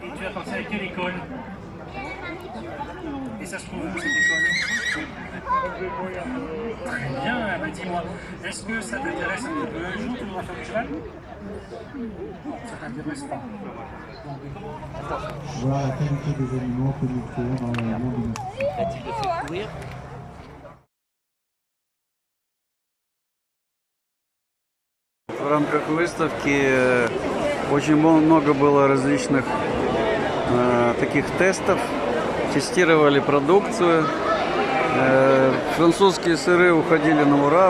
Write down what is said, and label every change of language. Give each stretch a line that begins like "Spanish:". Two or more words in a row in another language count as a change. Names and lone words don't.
French: Et tu as pensé à quelle école? Et ça se trouve où cette école? Très bien, mais dis-moi, est-ce que ça t'intéresse un peu? Un jour tu voudras faire du cheval? Ça t'intéresse pas? Voir la qualité des aliments que nous créons dans le monde domestique.
Russian: В рамках выставки очень много было различных таких тестов. Тестировали продукцию. Французские сыры уходили на ура.